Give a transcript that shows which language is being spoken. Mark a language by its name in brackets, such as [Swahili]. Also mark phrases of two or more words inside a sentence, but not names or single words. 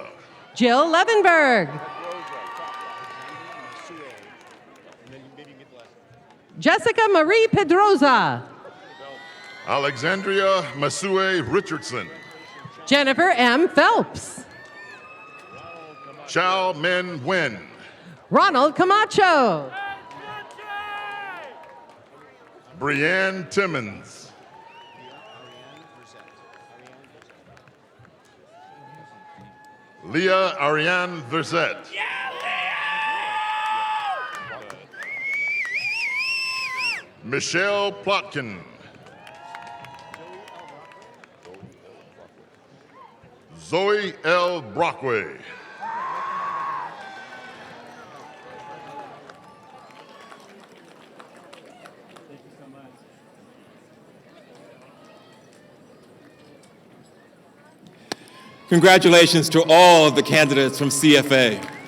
[English] Jill Levenberg. Jessica Marie Pedroza. Alexandria Masue Richardson. Jennifer M. Phelps. Chow Min Wen. Ronald Camacho. Brianne Timmons. Leah Ariane Verzette. Michelle Plotkin. Zoe L. Brockway. Congratulations to all of the candidates from CFA.